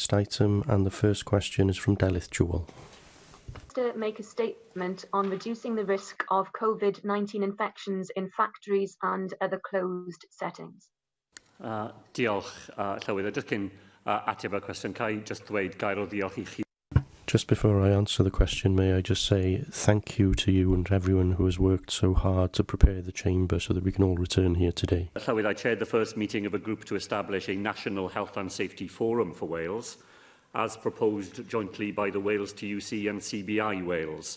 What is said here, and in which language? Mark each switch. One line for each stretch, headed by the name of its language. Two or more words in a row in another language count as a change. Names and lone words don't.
English: first item, and the first question is from Delyth Jewell. To make a statement on reducing the risk of COVID-19 infections in factories and other closed settings.
Welsh: Diolch, Llywydd. Jyst cyn ateb y cwestiwn, ca I just ddweud gair o ddiolch I chi.
English: Just before I answer the question, may I just say thank you to you and everyone who has worked so hard to prepare the chamber so that we can all return here today. Llywydd, I chaired the first meeting of a group to establish a National Health and Safety Forum for Wales, as proposed jointly by the Wales TUC and CBI Wales.